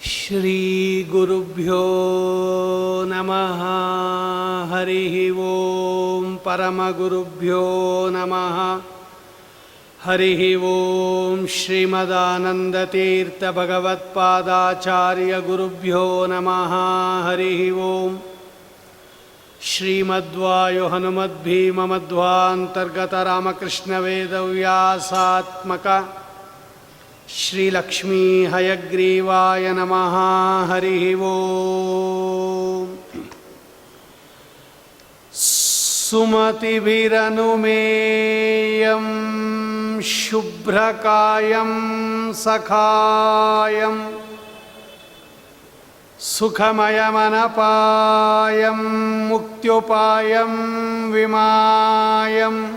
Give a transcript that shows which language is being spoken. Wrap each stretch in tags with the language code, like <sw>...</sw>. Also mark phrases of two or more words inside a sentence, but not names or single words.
<sa>ಶ್ರೀಗುರುಭ್ಯೋ ನಮಃ. ಹರಿ ಓಂ. ಪರಮಗುರುಭ್ಯೋ ನಮಃ. ಹರಿ ಓಂ. ಶ್ರೀಮದಾನಂದತೀರ್ಥ ಭಗವತ್ಪಾದಾಚಾರ್ಯ ಗುರುಭ್ಯೋ ನಮಃ. ಹರಿ ಓಂ. ಶ್ರೀಮದ್ವಾಯು ಹನುಮದ್ಭೀಮಮಧ್ವಾಂತರ್ಗತ ರಾಮಕೃಷ್ಣ ವೇದವ್ಯಾಸಾತ್ಮಕ ಶ್ರೀಲಕ್ಷ್ಮೀ ಹಯಗ್ರೀವಾಯ ನಮಃ. ಹರಿ ಓಂ. ಸುಮತಿಭಿರನುಮೇಯಂ ಶುಭ್ರಕಾಯಂ ಸಖಾಯಂ ಸುಖಮಯಮನಪಾಯಂ ಮುಕ್ತ್ಯುಪಾಯಂ ವಿಮಾಯಂ</sa>